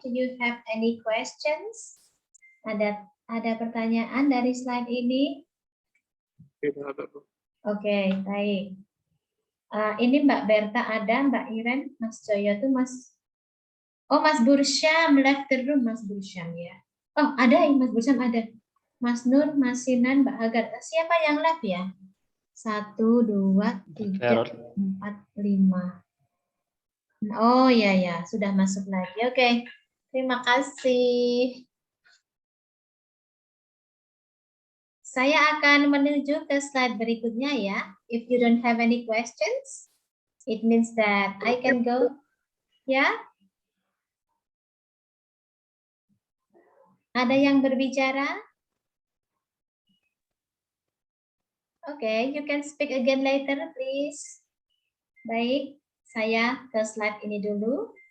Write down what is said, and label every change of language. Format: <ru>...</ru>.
<en>Do you have any questions?</en> <id>Ada pertanyaan dari slide ini? Tidak ada, Bu. Oke, baik. Ini Mbak Berta ada, Mbak Iren, Mas Joyo tuh Oh, Mas Bursyam</id> <en>left the room,</en> <id>Mas Bursyam ya. Oh, ada Mas Bursyam ada. Mas Nur, Mas Sinan, Mbak Agar. Siapa yang left ya? 1, 2, 3, 4, 5. Oh ya ya, sudah masuk lagi. Oke, terima kasih. Saya akan menuju ke slide berikutnya ya.</id> <en>If you don't have any questions, it means that I can go. Ya?</en> <id>Ada yang berbicara?</id> <en>Oke, you can speak again later, please.</en> <id>Baik, saya ke slide ini dulu.</id>